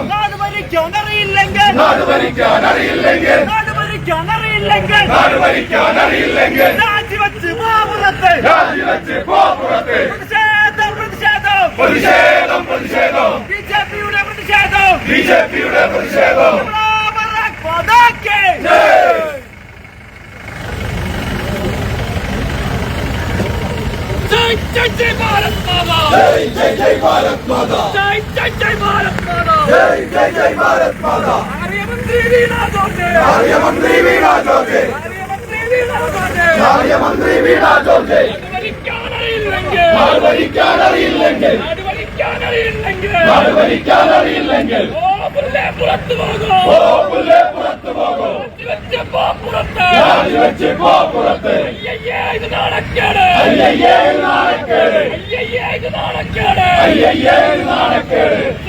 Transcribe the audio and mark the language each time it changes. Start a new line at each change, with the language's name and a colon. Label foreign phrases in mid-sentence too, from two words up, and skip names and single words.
Malayalam: നാട് ഭരിക്കാൻ അറിയില്ലെങ്കിൽ നാട് ഭരിക്കാൻ അറിയില്ലെങ്കിൽ രാജിവെച്ച് പോ പുറത്ത്. രാജിവെച്ച് പോ പുറത്ത്. പ്രതിഷേധം പ്രതിഷേധം ബിജെപിയുടെ പ്രതിഷേധം. ബിജെപിയുടെ പ്രതിഷേധം.
Hindi: जय जय भारत माता. जय जय भारत माता. जय जय भारत माता. जय जय भारत माता. आर्यमंत्री वीणा जॉर्ज. आर्यमंत्री वीणा जॉर्ज. आर्यमंत्री वीणा जॉर्ज. आर्यमंत्री वीणा जॉर्ज.
Malayalam: നാട് ഭരിക്കാൻ അറിയില്ലെങ്കിൽ നാട് ഭരിക്കാൻ അറിയില്ലെങ്കിൽ പുറത്തു പോകും. പുറത്തു പോകും. രാജിവെച്ച് പോ പുറത്ത്. ഇത് നാണക്കേട്. നാണക്കേട്, ഇത് നാണക്കേട്, നാണക്കേട്.